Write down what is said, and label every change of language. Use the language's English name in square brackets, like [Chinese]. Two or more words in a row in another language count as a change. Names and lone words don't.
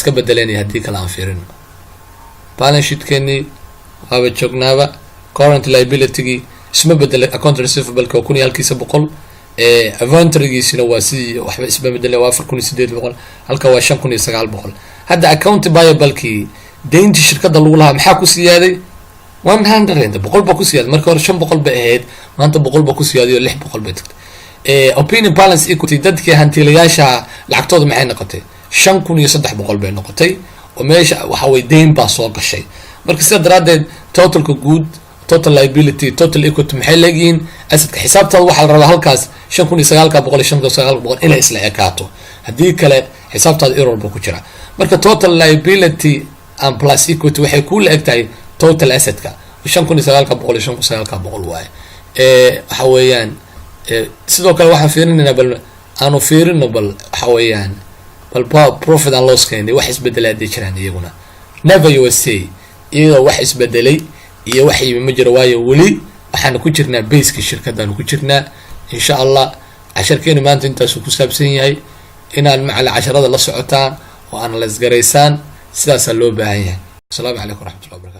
[Somali] iska bedeleen hadii kala aan fiirino [English] balance sheet-keeni [Somali] waaba joognaaba [English] current liability-gi [Somali] isma bedelay [English] account receivable-ka [Somali] 1,100 inventory-giisina waa si waxba isma bedelay waa 4,800 halka waa 5,900 hadda [English] account payable-ki [Somali] deynta shirkadda lagu lahaa maxaa ku siyaaday 100 boqol ba ku siyaaday marka hore 500 ba ahayd maanta 100 ba ku siyaaday 600 ba tagtay [English] opening balance equity [Somali] dadkii hantiilayaasha lacagtooda maxay noqotay 5,300 bay noqotay oo meesha waxa way deyn baa soo gashay marka sida daraadeed totalka guud [English] total liability total equity [Somali] maxay leeyihiin asadka xisaabtada waxa la rabaa halkaas 5,900 ila isla ekaato hadii kale xisaabtada error ba ku jira marka [English] total liability and plus equity [Somali] waxay ku leegtahay total assetka 5,900 waaye waxa weeyaan sidoo kale waxaan fiirinaynaa bal aanu fiirino bal waxa weeyaan bal [English] profit and loss [Somali] keeni wax isbedelay jiraan iyaguna [English] never you say [Somali] iyadoo wax isbedelay iyo wax yimi ma jiro, waayo weli waxaan ku jirnaa base-ka shirkadaan ku jirnaa. [Arabic] إن شاء الله [Somali] casharkeena maanta intaas ku saabsan yahay inaan macala casharada la socotaan oo aan la isgareysaan, sidaas loo baahan yahay. [Arabic] السلام عليكم.